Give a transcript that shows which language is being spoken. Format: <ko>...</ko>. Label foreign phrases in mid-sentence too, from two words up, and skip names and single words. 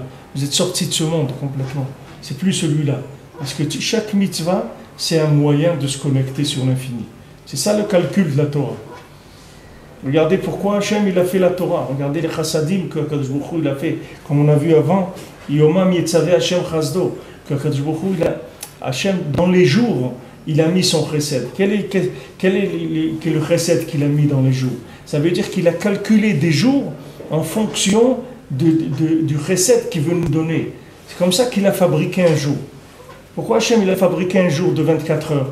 <fr>Vous êtes sorti de ce monde complètement. C'est plus celui-là. Parce que chaque mitzvah, c'est un moyen de se connecter sur l'infini. C'est ça le calcul de la Torah. Regardez pourquoi Hachem il a fait la Torah. Regardez les chassadim que</fr> <he>קדוש ברוך הוא</he> <fr>il a fait. Comme on a vu avant,</fr> <he>יומם יצוה השם חסדו. Que קדוש ברוך הוא השם,</he> <fr>dans les jours, il a mis son chesed. Quel est le chesed qu'il a mis dans les jours? Ça veut dire qu'il a calculé des jours en fonction du chesed qu'il veut nous donner. C'est comme ça qu'il a fabriqué un jour. Pourquoi Hachem il a fabriqué un jour de 24 heures?</fr>